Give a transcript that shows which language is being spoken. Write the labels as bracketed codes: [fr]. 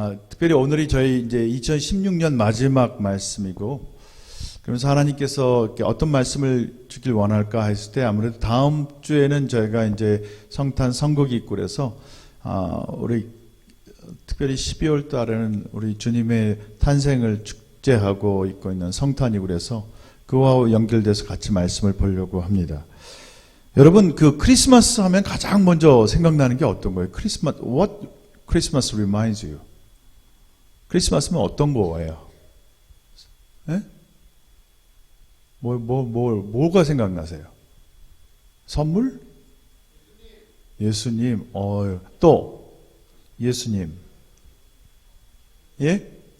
[ko] 특별히 오늘이 저희 이제 2016년 마지막 말씀이고 그러면서 하나님께서 이렇게 어떤 말씀을 주길 원할까 했을 때 아무래도 다음 주에는 저희가 이제 성탄 선거기 있고 그래서 우리 특별히 12월 달에는 우리 주님의 탄생을 축제하고 있고 있는 성탄이고 그래서 그와 연결돼서 같이 말씀을 보려고 합니다. 여러분 그 크리스마스 하면 가장 먼저 생각나는 게 어떤 거예요? 크리스마스, [en] what Christmas reminds you? [ko] 크리스마스면 어떤 거예요? 예? 뭐가 생각나세요? 선물? 예수님, 또, 예수님. 예?